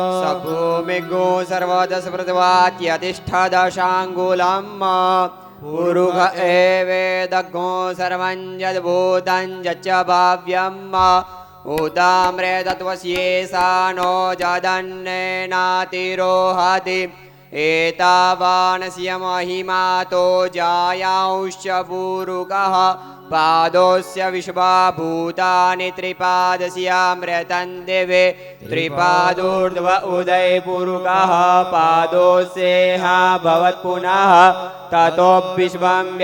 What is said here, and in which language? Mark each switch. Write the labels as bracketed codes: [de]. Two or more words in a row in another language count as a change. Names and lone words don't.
[sa] સભૂમિગો સર્વદશપ્રતવાત્યતિષ્ઠદશાંગુલમ પુરુષ એવેદગ્નો સર્વં યદ્ભૂतं યચ્ચ ભાવ્યમ ઉદામ્રે તત્વસ્યેષાનો જદન્નેનાતિરોહતિ एतावानस्य महिमातो जायांश्च पूरुकः पादोस्य विश्वाभूतानि त्रिपादस्यामृतं दिवे त्रिपादोर्ध्व उदयपूरुकः पादोस्येह भवत् पुनः ततो विश्वं